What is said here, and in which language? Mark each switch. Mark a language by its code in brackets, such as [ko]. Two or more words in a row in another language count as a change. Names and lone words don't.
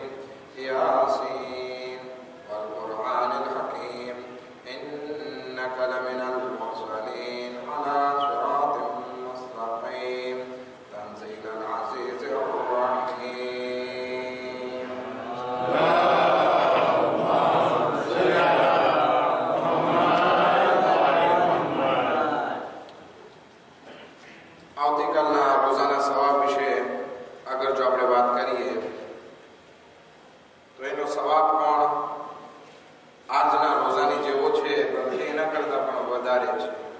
[ar] ياسين والقرآن الحكيم إنك لمن المرسلين على صراط مستقيم تنزيل العزيز الرحيم. [gu] આવતીકાલના રોજાના સવાબ વિશે આગળ જો આપણે વાત કરીએ તો એનો સવાબ પણ આજના રોજાની જેવો છે, પરંતુ એના કરતા પણ વધારે છે.